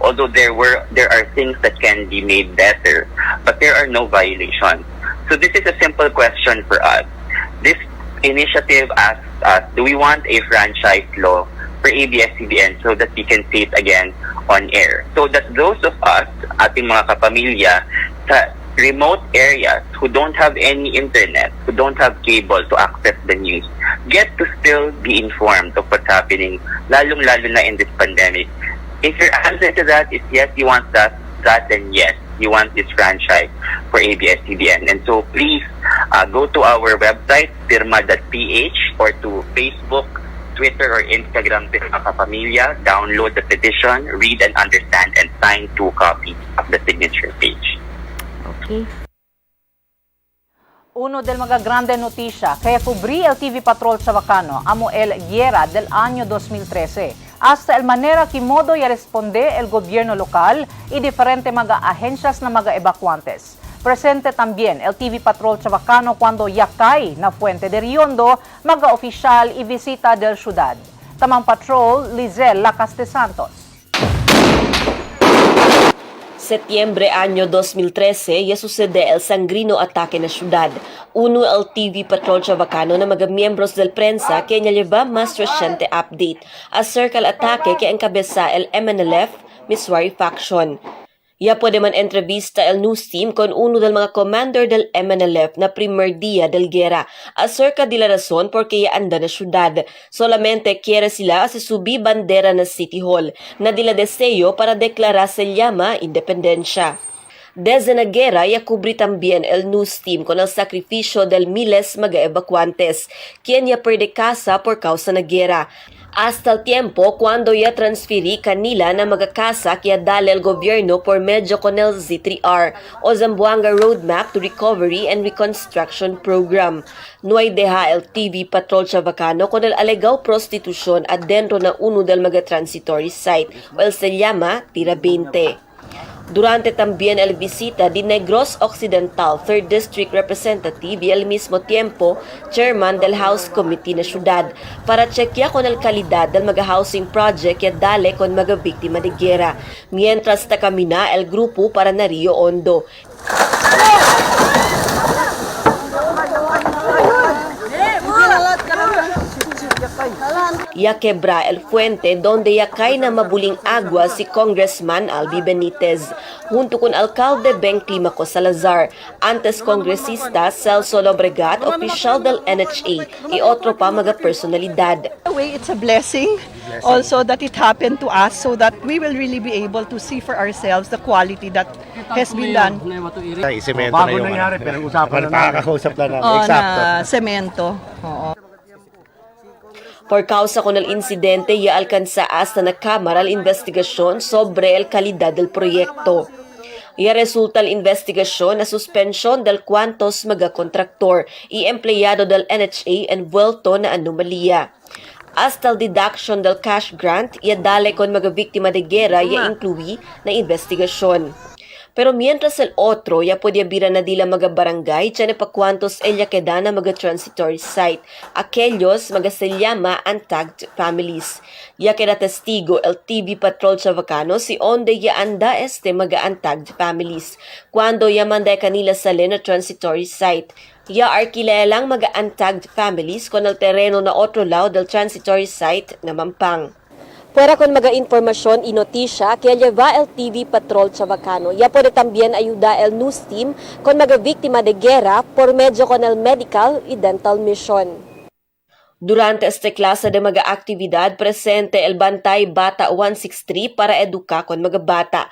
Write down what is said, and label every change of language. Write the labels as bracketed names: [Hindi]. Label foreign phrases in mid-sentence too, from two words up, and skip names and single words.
[English] Although there are things that can be made better, but there are no violations. So this is a simple question for us. This initiative asks us, do we want a franchise law for ABS-CBN so that we can see it again on air? So that those of us, [Filipino] ating mga kapamilya, sa [English] remote areas who don't have any internet, who don't have cable to access the news, get to still be informed of what's happening, [Filipino] lalong-lalo na [English] in this pandemic. If your answer to that is yes, you want that, then yes, you want this franchise for ABS-CBN. And so please go to our website, pirma.ph, or to Facebook, Twitter, or Instagram, Pirma Kapamilya, download the petition, read and understand, and sign 2 copies of the signature page. Okay. [Chavacano] Uno del mga grande noticia, kaya cubrí el TV Patrol Chavacano, amo el Guerra del año 2013. Hasta el manera que modo y responde el gobierno local y diferente mga agencias na mga evacuantes. Presente también el TV Patrol Chavacano cuando yakay na Fuente de Riondo, mga opisyal y visita del ciudad. [Filipino] Tamang patrol, Lizel Lacas de Santos. [Chavacano] Setyembre año 2013, ya sucede el sangrino ataque na syudad. Uno el TV Patrol Chavacano na mga miembros del prensa que lleva más reciente update acerca del ataque que encabeza el MNLF Miswari Faction. Ya puede man entrevista el news team con uno del mga commander del MNLF na primer día del guerra acerca de la razón por qué ya anda na syudad. Solamente quiere sila si subí bandera na City Hall na dila deseo para declarar se llama independencia. Desde la guerra, ya cubrí también el news team con el sacrificio del miles mga evacuantes, quien ya perde casa por causa na guerra. Hasta el tiempo cuando ya transferí kanila na mga casa kaya dale el gobierno por medio con el Z3R o Zamboanga Roadmap to Recovery and Reconstruction Program. No hay deja el TV Patrol Chavacano con el alegaw prostitución adentro na uno del mga transitory site o el se llama Tira 20. Durante también el visita de Negros Occidental 3rd District Representative y al mismo tiempo Chairman del House Committee na syudad para chequear con el kalidad del mga [English] housing project [Chavacano] y dale con mga biktima de guerra. Mientras takamina el grupo para na Rio Hondo. Ya quebra el fuente donde ya cae na mabuling agua si Congressman Albi Benitez junto con Alcalde Beng Climaco Salazar, antes kongresista Celso Lobregat, opisyal del NHA y otro pa mga personalidad. [English] It's a blessing also that it happened to us so that we will really be able to see for ourselves the quality that has been done. [Filipino] Bago nangyari, pero usapan na namin. Na semento. Oo. [Chavacano] Por causa con el incidente, ya alcanza hasta na cámara la investigasyon sobre el calidad del proyecto. Ya resulta la investigasyon na suspensyon del cuantos mga kontraktor y empleyado del NHA envuelto na anomalía. Hasta el deduction del [English] cash grant, [Chavacano] ya dale con mga biktima de guerra ya incluí na investigasyon. Pero mientras el otro ya podía vira na dila mga barangay, tiyan pa cuantos ella queda na mga transitory site. Aquellos mga se llama [English] untagged families. [Chavacano] Ya queda testigo el TV Patrol Chavacano si onde ya anda mga [English] untagged families. [Chavacano] Cuando ya manda kanila sali na transitory site. Ya arkilelang mga [English] untagged families [Chavacano] con el terreno na otro lado del transitory site na Mampang. Fuera con mga informasyon y notisya que lleva el TV Patrol Chavacano. Ya puede también ayuda el news team con mga biktima de guerra por medio con el medical y dental mission. Durante esta clase de mga aktibidad, presente el Bantay Bata 163 para educar con mga bata.